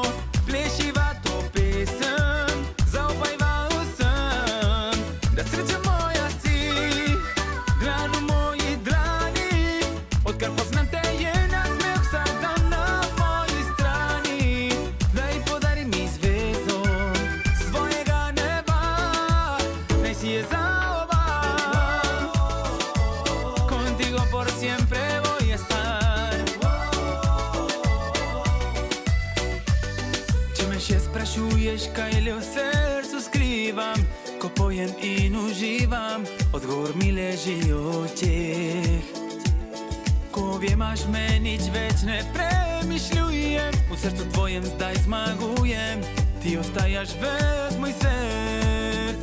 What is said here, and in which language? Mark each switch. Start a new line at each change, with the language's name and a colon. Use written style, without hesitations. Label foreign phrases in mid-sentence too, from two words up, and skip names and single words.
Slovenian: Plešiva to pesem, zaupajva vsem, da sreča moja si, dlan v moji dlani, odkar poznam te je nasmeh vsak dan na moji strani. Daj podari mi zvezdo svojega neba, naj si je za oba.
Spanish: Contigo por siempre voy a estar.
Slovenian: Če me še sprašuješ, kaj le v srcu skrivam, ko pojem in uživam, odgovor mi leži v očeh. Ko objemaš me, nič več ne premišljujem, v srcu tvojem zdaj zmagujem, ti ostajaš ves moj src.